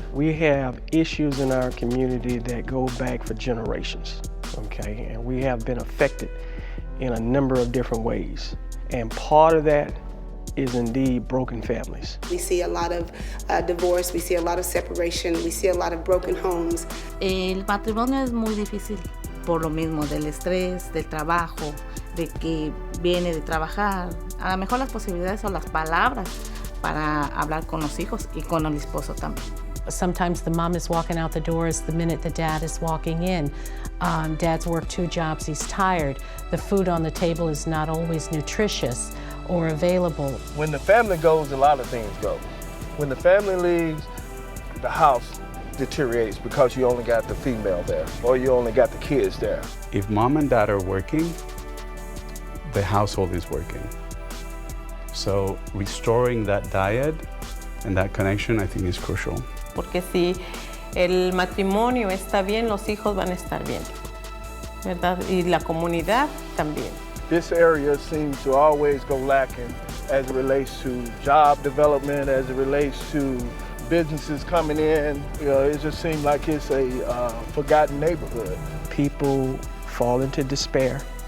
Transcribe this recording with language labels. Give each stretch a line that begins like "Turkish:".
English: We have issues in our community that go back for generations, okay? And we have been affected in a number of different ways. And part of that is indeed broken families. We see a lot of divorce, we see a lot of separation, we see a lot of broken homes.
Spanish: El matrimonio es muy difícil por lo mismo del estrés, del trabajo, de que viene de trabajar. A lo mejor las posibilidades o las palabras para hablar con los hijos y con el esposo también.
English: Sometimes the mom is walking out the doors the minute the dad is walking in. Dad's worked 2 jobs, he's tired. The food on the table is not always nutritious or available. When the family goes, a lot of things go. When the family leaves, the house deteriorates because you only got the female there or you only got the kids there. If mom and dad are working, the household is working. So restoring that diet and that connection, I think, is crucial.
Spanish: Porque si el matrimonio está bien, los hijos van a estar bien, ¿verdad? Y la comunidad también.
English: This area seems to always go lacking as it relates to job development, as it relates to businesses coming in. You know, it just seems like it's a forgotten neighborhood. People fall into despair.